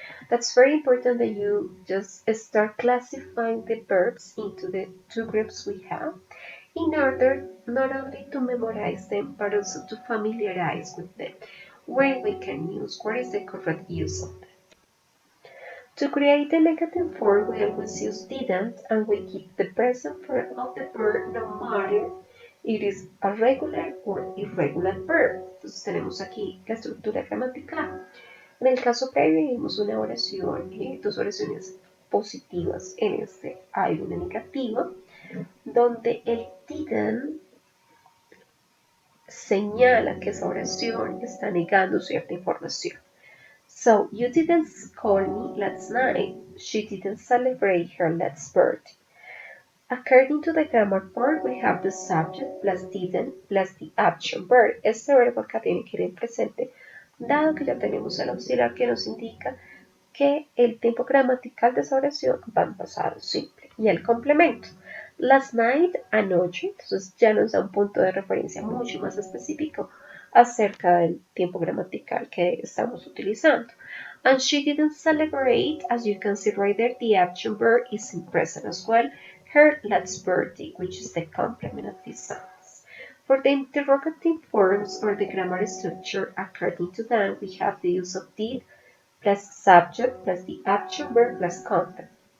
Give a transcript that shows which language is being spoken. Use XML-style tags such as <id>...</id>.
<en>That's very important that you just start classifying the verbs into the two groups we have, in order not only to memorize them, but also to familiarize with them, when we can use, what is the correct use of them. To create the negative form, we always use didn't, and we keep the present form of the verb no matter It is a regular or irregular verb.</en> <es>Entonces tenemos aquí la estructura gramatical. En el caso previo vimos una oración, dos oraciones positivas. En este hay una negativa, donde el didn't señala que esa oración está negando cierta información.</es> <en>So, you didn't call me last night. She didn't celebrate her last birthday. According to the grammar part, we have the subject plus didn't plus the action verb.</en> <es>Este verbo acá tiene que ir en presente, dado que ya tenemos el auxiliar que nos indica que el tiempo gramatical de esa oración va en pasado simple. Y el complemento.</es> <en>Last night,</en> <es>anoche, entonces ya nos da un punto de referencia mucho más específico acerca del tiempo gramatical que estamos utilizando.</es> <en>And she didn't celebrate, as you can see right there, the action verb is in present as well, her last birthday, which is the complement of this sentence. For the interrogative forms or the grammar structure, according to that, we have the use of did plus subject plus the action verb plus content.</en>